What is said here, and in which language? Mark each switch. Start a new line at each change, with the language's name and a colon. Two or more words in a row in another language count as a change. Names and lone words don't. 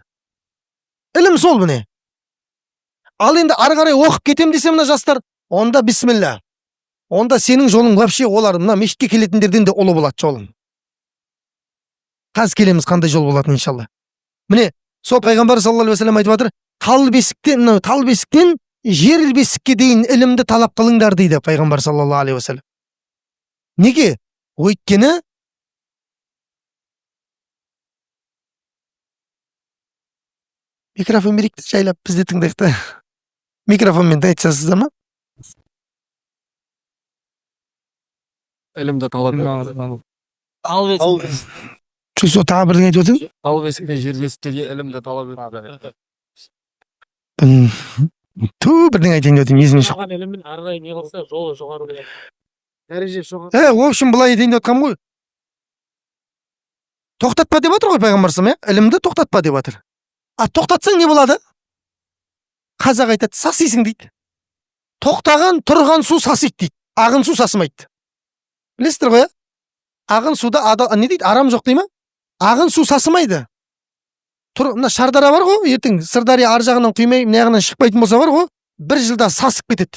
Kazakh: Ілім сол міне. Ал енді ары қарай оқып кетем десе мына жастар, онда бисмилля. Онда сенің жолың вообще олар мына мешітке келетіндерден де ұлы болады жолың. Қазір келеміз қандай жол болатын иншалла. Міне, сол пайғамбар
Arabic: صلى الله عليه وسلم
Kazakh: айтып жатыр, тал бесіктен жер бесікке дейін ілімді талап қылыңдар дейді пайғамбар
Arabic: صلى الله عليه وسلم.
Kazakh: Неге? Өйткені микрофон берейік жайлап бізде тыңдайық та. Микрофонмен айтасыздар ма? Ілімді талап Сол тағы бірдеңе айтып отырсың? Тал бесіктен жер бесікке дейін ілімді талап етеді. Бірдеңе айтайын деп отырмын, есімнен шығып. Шаған ілімін ары қарай не қылса, жолы жоғары болады. Дәреже жоғары.
Russian: В общем,
Kazakh: былай айтайын деп жатқаным ғой. Тоқтатпа деп жатыр ғой пайғамбар
Arabic: صلى الله عليه وسلم,
Kazakh: ілімді тоқтатпа деп жатыр. Тоқтатсаң не болады? Қазақ айтады, сасисың дейді. Тоқтаған, тұрған су сасиды дейді. Ағын су сасымайды. Білесіздер ғой, ағын суда не дейді, арам жоқ дейді ма? Ағын су сасымайды. Мына Шардара бар ғой, ертең Сырдария ар жағынан құймай, мына жағынан шықпайтын болса бар ғой, 1 жылда сасып кетеді.